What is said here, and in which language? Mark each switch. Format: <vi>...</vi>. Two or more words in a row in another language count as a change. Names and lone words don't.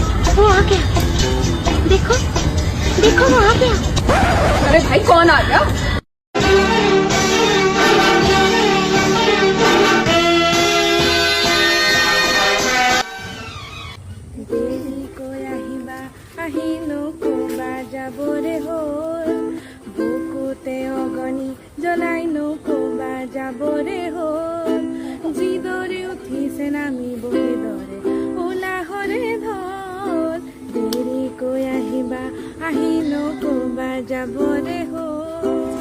<hi>वो आ गया। देखो देखो वो आ गया। अरे भाई कौन आ गया?</hi> <as>দেৰিকৈ আহিবা আহি নকবা যাবৰে হ'ল বুকুতে অগণি জ্বলাই নকবা যাবৰে হ'ল যিদৰে উঠিছে নামিব সেইদৰে উলাহৰে ধল দেৰিকৈ আহিবা আহি নকবা যাবৰে হ'ল।</as>